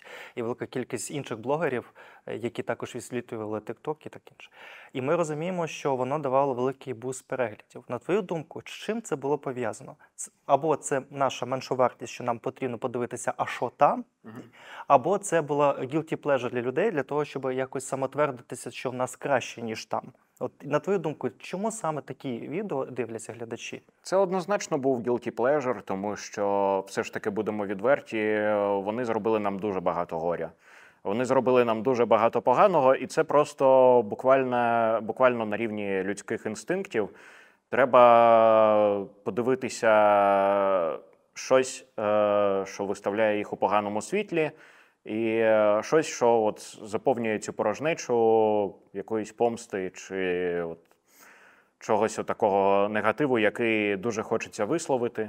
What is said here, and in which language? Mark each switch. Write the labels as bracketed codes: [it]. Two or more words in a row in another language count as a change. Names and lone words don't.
[uk] І велика кількість інших блогерів, які також висвітлювали TikTok і так інше. І ми розуміємо, що воно давало великий буст переглядів. На твою думку, з чим це було пов'язано? Або це наша меншовартість, що нам потрібно подивитися, а що там, або це була [en] guilty pleasure [uk] для людей, для того, щоб якось самотвердитися, що в нас краще, ніж там. От, на твою думку, чому саме такі відео дивляться глядачі? Це однозначно був [en] guilty pleasure, [uk] тому що, все ж таки, будемо відверті, вони зробили нам дуже багато горя. Вони зробили нам дуже багато поганого, і це просто буквально на рівні людських інстинктів. Треба подивитися щось, що виставляє їх у поганому світлі, і щось, що от заповнює цю порожнечу якоїсь помсти чи от чогось такого негативу, який дуже хочеться висловити.